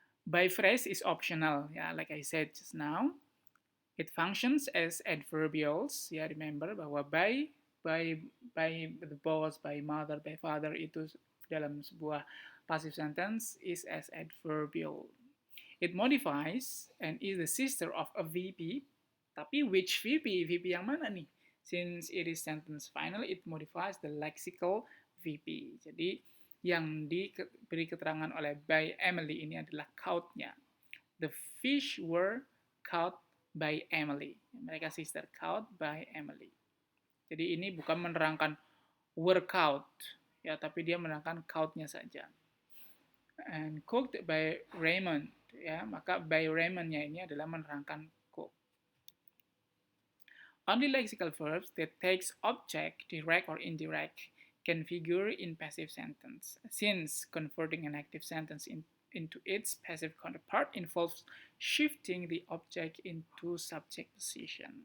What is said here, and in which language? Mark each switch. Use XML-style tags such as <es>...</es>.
<en>By phrase is optional, ya, like I said just now. It functions as adverbials, ya, remember bahwa by the boss, by mother, by father</en> <id>itu dalam sebuah</id> <en>passive sentence is as adverbial. It modifies and is the sister of a VP. Tapi which VP?</en> <id>VP yang mana nih?</id> <en>Since it is sentence final, it modifies the lexical VP.</en> <id>Jadi yang diberi keterangan oleh by Emily ini adalah caught-nya.</id> <en>The fish were caught by Emily.</en> <id>Mereka</id> <en>sister, caught by Emily.</en> <id>Jadi ini bukan menerangkan were caught, ya, tapi dia menerangkan caught-nya saja.</id> <en>And cooked by Raymond,</en> <id>ya, maka by Raymond-nya ini adalah menerangkan cook.</id> <en>Only lexical verbs that takes object, direct or indirect, can figure in passive sentence, since converting an active sentence into its passive counterpart involves shifting the object into subject position.</en>